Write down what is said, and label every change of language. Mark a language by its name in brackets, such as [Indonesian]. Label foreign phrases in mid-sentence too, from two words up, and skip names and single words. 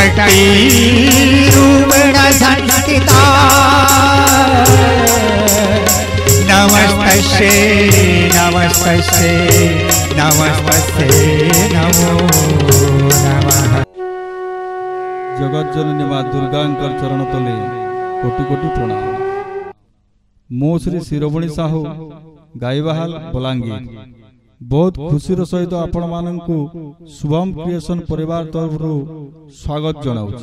[Sanskrit] शक्ति रूपेण संस्थिता नमस्तस्यै नमस्तस्यै नमस्तस्यै नमो नमः। [Odia] ଜଗଜ୍ଜନନୀ ମାଁ ଦୁର୍ଗାଙ୍କର ଚରଣ ତଳେ କୋଟି କୋଟି ପ୍ରଣାମ। ମୋ ଶ୍ରୀ ଶିରୋମଣି ସାହୁ ଗାଇବାହାଲ ବଲାଙ୍ଗୀର ବହୁତ ଖୁସିର ସହିତ ଆପଣ ମାନଙ୍କୁ ଶୁଭମ କ୍ରିଏସନ ପରିବାର ତରଫ ସ୍ୱାଗତ ଜଣାଉଛି।